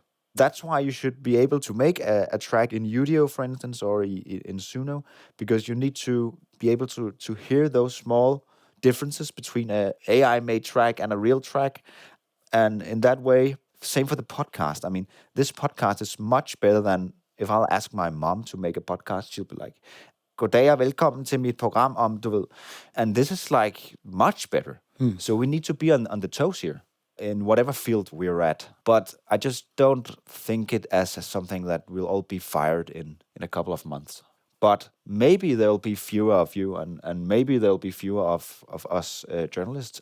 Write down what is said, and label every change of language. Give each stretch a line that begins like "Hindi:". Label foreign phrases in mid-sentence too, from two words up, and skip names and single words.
English: That's why you should be able to make a track in Udio, for instance, or in Suno, because you need to be able to hear those small differences between an AI-made track and a real track. And in that way, same for the podcast. I mean, this podcast is much better than if I'll ask my mom to make a podcast. She'll be like,
Danish: goddag og velkommen til mit program om, du ved.
English: And this is like much better. So we need to be on the toes here in whatever field we're at. But I just don't think it as something that we'll all be fired in a couple of months. But maybe there'll be fewer of you, and maybe there'll be fewer of us journalists.